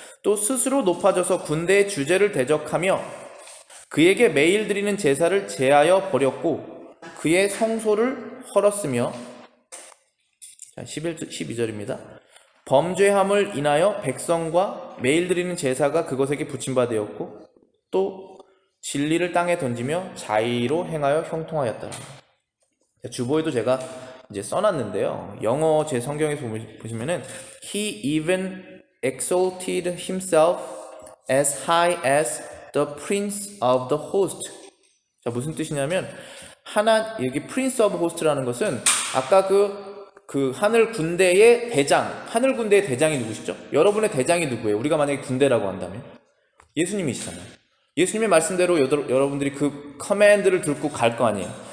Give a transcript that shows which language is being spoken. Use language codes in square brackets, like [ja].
[ko] 또 스스로 높아져서 군대의 주제를 대적하며 그에게 매일 드리는 제사를 제하여 버렸고 그의 성소를 헐었으며, 자, 12절입니다. 범죄함을 인하여 백성과 매일 드리는 제사가 그것에게 붙임바 되었고 또 진리를 땅에 던지며 자의로 행하여 형통하였다. 주보에도 제가 이제 써놨는데요. 영어 제 성경에서 보시면은 [en] He even exalted himself as high as the prince of the host. [ko] 자, 무슨 뜻이냐면 여기 [en] prince of host [ko] 라는 것은 아까 그 하늘 군대의 대장, 하늘 군대의 대장이 누구시죠? 여러분의 대장이 누구예요? 우리가 만약에 군대라고 한다면 예수님이시잖아요. 예수님의 말씀대로 여러분들이 그 커맨드를 들고 갈 거 아니에요.